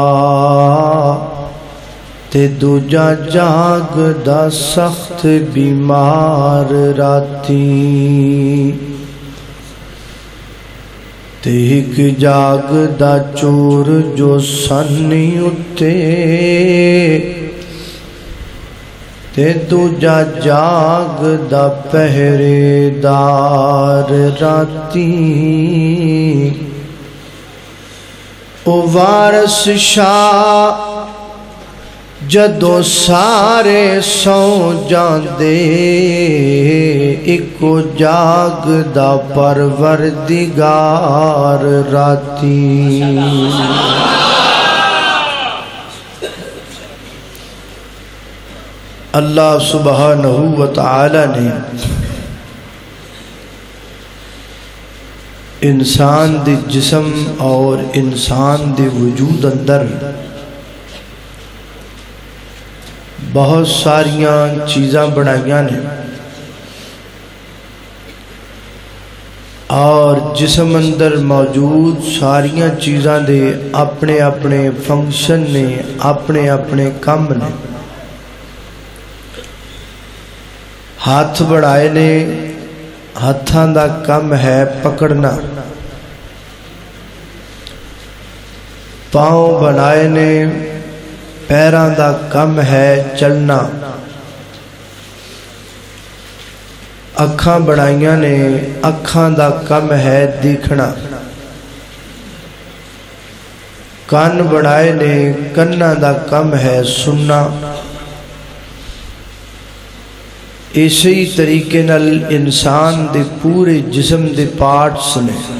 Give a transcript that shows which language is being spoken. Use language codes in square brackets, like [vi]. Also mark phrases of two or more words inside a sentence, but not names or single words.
[pa] تے دوجا جاگ دا سخت بیمار راتی، تے ایک جاگ دا چور جو سنی اتے، تے دوجا جاگ دا پہرے دار راتی۔ او وارث شاہ جدو سارے سو جاندے، ایکو جاگ دا پروردگار راتی۔ [ar] اللہ سبحانہ وتعالی [pa] نے انسان دے جسم اور انسان دے وجود اندر بہت ساریاں چیزاں بنائیاں نے، اور جسم اندر موجود ساریاں چیزاں دے اپنے اپنے فنکشن نے، اپنے اپنے کام نے۔ ہاتھ بڑھائے نے، ہاتھاں دا کم ہے پکڑنا۔ پاؤں بنائے نے، پیراں دا کم ہے چلنا۔ اکھاں بڑھائیاں نے، اکھاں دا کم ہے دیکھنا۔ کان بڑھائے نے، کناں دا کم ہے سننا۔ اسی طریقے نال انسان دے پورے جسم دے پارٹس نے،